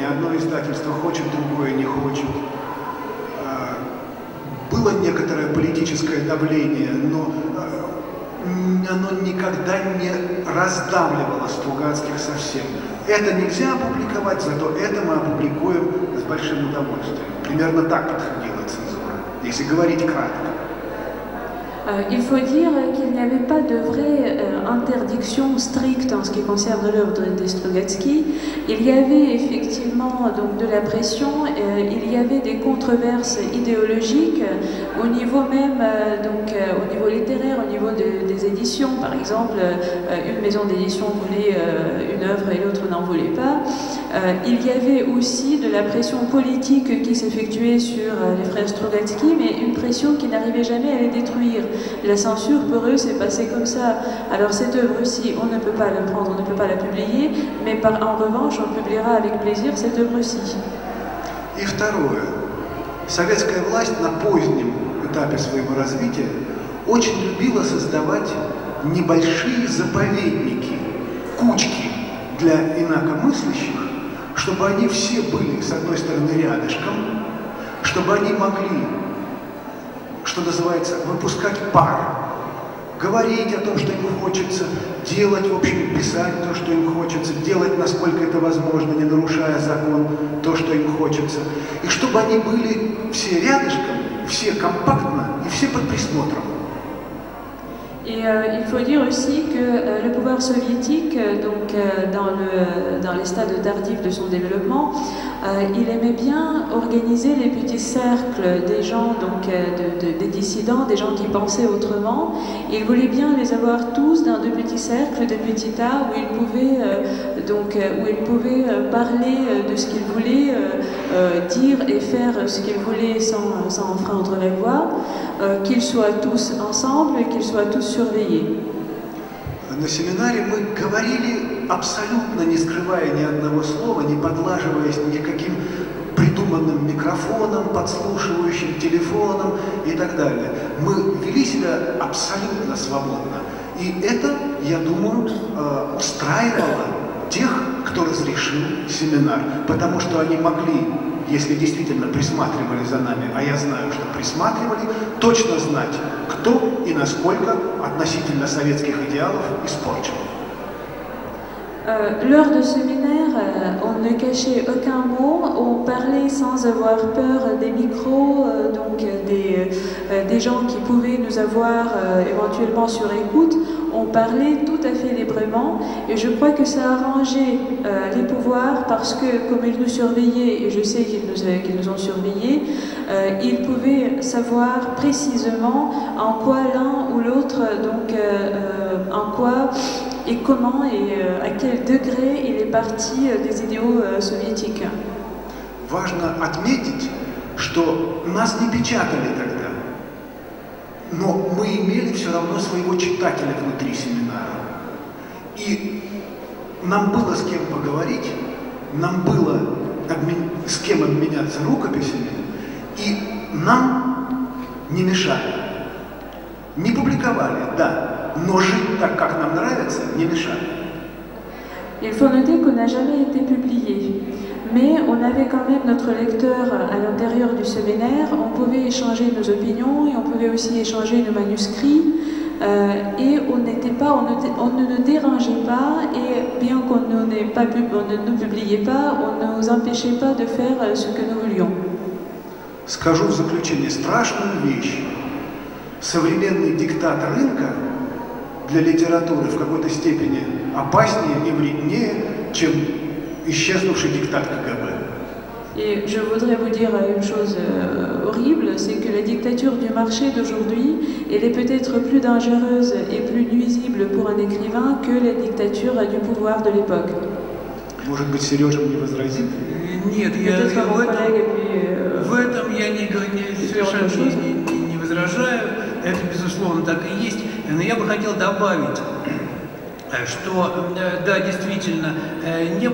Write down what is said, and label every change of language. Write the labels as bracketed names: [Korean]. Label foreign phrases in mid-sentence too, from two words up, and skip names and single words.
[Russian] Одно издательство хочет, другое не хочет. Было некоторое политическое давление, но оно никогда не раздавливало Стругацких совсем. Это нельзя опубликовать, зато это мы опубликуем с большим удовольствием. Примерно так подходила цензура, если говорить кратко. [French] Il faut dire qu'il n'y avait pas de vraie interdiction stricte en ce qui concerne l'œuvre de Strugatsky. Il y avait effectivement donc, de la pression, il y avait des controverses idéologiques au niveau même, au niveau littéraire, au niveau des éditions. Par exemple, une maison d'édition voulait une œuvre et l'autre n'en voulait pas. Il y avait aussi de la pression politique qui s'effectuait sur les frères Strugatsky, mais une pression qui n'arrivait jamais à les détruire. La censure, pour eux, c'est passé comme ça. Alors cette œuvre-ci, on ne peut pas la prendre, on ne peut pas la publier, mais en revanche, on publiera avec plaisir cette œuvre-ci. [Russian] И второе. Советская власть на позднем этапе своего развития очень любила создавать небольшие заповедники, кучки для инакомыслящих, чтобы они все были, с одной стороны, рядышком, чтобы они могли, что называется, выпускать пар, говорить о том, что им хочется, делать, в общем, писать то, что им хочется, делать, насколько это возможно, не нарушая закон, то, что им хочется. И чтобы они были все рядышком, все компактно и все под присмотром. [French] Et il faut dire aussi que le pouvoir soviétique, dans les stades tardifs de son développement, il aimait bien organiser les petits cercles des gens, des dissidents, des gens qui pensaient autrement. Il voulait bien les avoir tous dans de petits cercles, de petits tas, où ils pouvaient parler de ce qu'ils voulaient, dire et faire ce qu'ils voulaient sans enfreindre la loi, qu'ils soient tous ensemble et qu'ils soient tous surveillés. [Russian] На семинаре мы говорили абсолютно не скрывая ни одного слова, не подлаживаясь никаким придуманным микрофоном, подслушивающим телефоном и так далее. Мы вели себя абсолютно свободно. И это, я думаю, устраивало тех, кто разрешил семинар, потому что они могли, если действительно присматривали за нами, а я знаю, что присматривали, точно знать, кто и насколько относительно советских идеалов испорчен. [French] Lors de séminaire, on ne cachait aucun mot, on parlait sans avoir peur des micros, des gens qui pouvaient nous avoir éventuellement sur écoute. On parlait tout à fait librement et je crois que ça arrangeait les pouvoirs parce que comme ils nous surveillaient, et je sais qu'ils nous ont surveillés, ils pouvaient savoir précisément en quoi l'un ou l'autre, en quoi et comment et à quel degré il est parti des idéaux soviétiques. [Russian] Важно отметить, что нас не печатали тогда, но мы имели все равно своего читателя внутри семинара. И нам было с кем поговорить, нам было с кем обменяться рукописями, и нам не mешали. Не публиковали, да. Но жить так, как нам нравится, не мешает. [French] Il faut noter qu'on n'a jamais été publié, mais on avait quand même notre lecteur à l'intérieur du séminaire, on pouvait échanger nos opinions et on pouvait aussi échanger nos manuscrits et on ne nous dérangeait pas et bien qu'on ne nous publiait pas, on ne nous empêchait pas de faire ce que nous voulions. [Russian] Скажу в заключение страшную вещь. Современный диктат рынка для литературы в какой-то степени опаснее и вреднее, чем исчезнувший диктат КГБ. [French] Et je voudrais vous dire une chose horrible, c'est que la dictature du marché d'aujourd'hui, elle est peut-être plus dangereuse et plus nuisible pour un écrivain que la dictature du pouvoir de l'époque. [Russian] Может быть, Сережа мне возразит? Нет, в этом я совершенно не возражаю, это безусловно так и есть, но я бы хотел добавить, что, да, действительно, не